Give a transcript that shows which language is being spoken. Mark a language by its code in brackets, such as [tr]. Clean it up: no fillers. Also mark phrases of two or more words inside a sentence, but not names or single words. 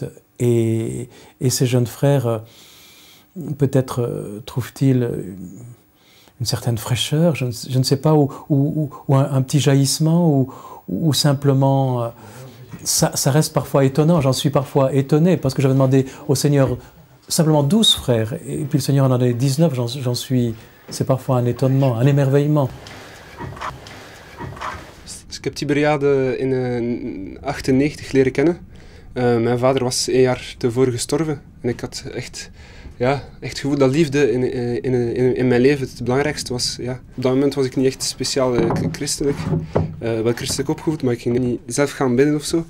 [fr] Et ces jeunes frères, peut-être trouvent-ils une certaine fraîcheur, je ne sais pas, ou un petit jaillissement, ou simplement... Ça reste parfois étonnant, j'en suis parfois étonné, parce que j'avais demandé au Seigneur simplement 12 frères, et puis le Seigneur en a donné 19, j'en suis... C'est parfois un étonnement, un émerveillement. [nl] Ik heb Tiberiade in 1998 leren kennen. Mijn vader was 1 jaar tevoren gestorven. En ik had echt het gevoel dat liefde in mijn leven het belangrijkste was. Ja. Op dat moment was ik niet echt speciaal christelijk. Wel christelijk opgevoed, maar ik ging niet zelf gaan bidden of zo.